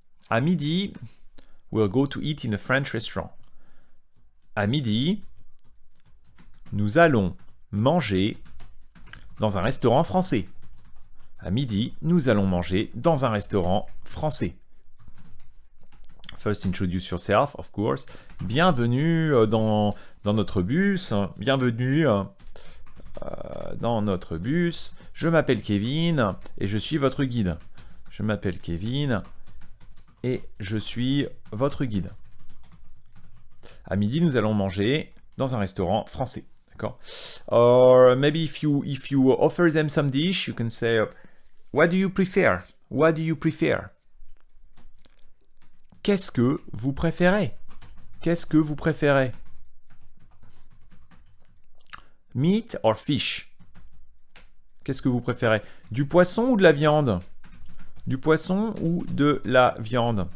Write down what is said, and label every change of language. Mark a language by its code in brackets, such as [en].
[en] À midi, we'll go to eat in a French restaurant. [fr] À midi, nous allons manger dans un restaurant français. À midi, nous allons manger dans un restaurant français. [en] First, introduce yourself, of course. [fr] Bienvenue dans notre bus. Bienvenue dans notre bus. Je m'appelle Kevin et je suis votre guide. Je m'appelle Kevin et je suis votre guide. À midi, nous allons manger dans un restaurant français. D'accord? [en] Or maybe if you offer them some dish, you can say, what do you prefer? What do you prefer? [fr] Qu'est-ce que vous préférez? Qu'est-ce que vous préférez? Meat or fish? Qu'est-ce que vous préférez? Du poisson ou de la viande? Du poisson ou de la viande?